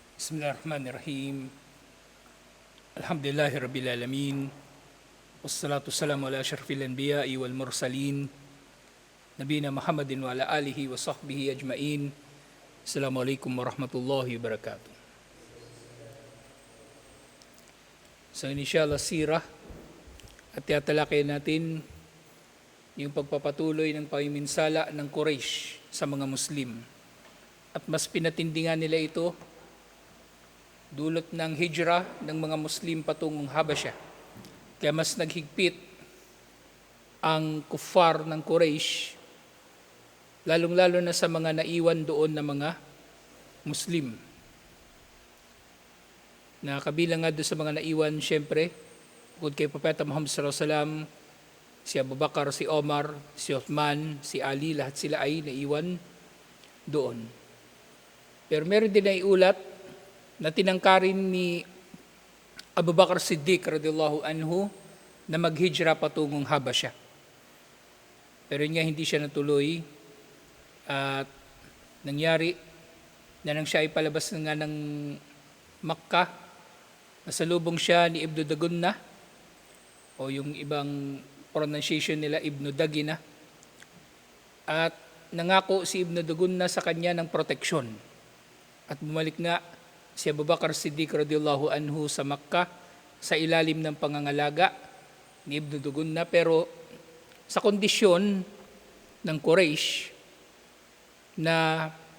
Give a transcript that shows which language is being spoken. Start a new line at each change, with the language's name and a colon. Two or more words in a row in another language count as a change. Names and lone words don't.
Arabic: بسم الله الرحمن الرحيم الحمد لله رب العالمين. والصلاة والسلام على أشرف الأنبياء والمرسلين. نبينا محمد وعلى آله وصحبه أجمعين. السلام عليكم ورحمة الله وبركاته.
Filipino: Sa inisyal sirah at tiyatalakay natin yung pagpapatuloy ng pamiminsala ng Quraysh sa mga Muslim. At mas pinatindi nga nila ito dulot ng hijrah ng mga Muslim patungong Habasha. Kaya mas naghigpit ang kuffar ng Quraysh, lalong-lalo na sa mga naiwan doon na mga Muslim. Na kabilang nga doon sa mga naiwan, syempre, bukod kay Propeta Muhammad
Arabic: صلى الله عليه وسلم,
Filipino: si Abu Bakar, si Omar, si Uthman, si Ali, lahat sila ay naiwan doon. Pero meron din ay ulat na tinangkarin ni Abu Bakar Siddiq
Arabic: رضي الله عنه
Filipino: na maghijra patungong Habasha. Pero nga hindi siya natuloy at nangyari na nang siya ay palabas nga ng Makkah, nasalubong siya ni Ibn Dagunna o yung ibang pronunciation nila Ibn Dagina, at nangako si Ibn Dagunna sa kanya ng proteksyon at bumalik nga si Abu Bakar Siddiq
Arabic: رضي الله عنه
Filipino: sa Makkah sa ilalim ng pangangalaga ni Ibn Dagunna, pero sa kondisyon ng Quraysh na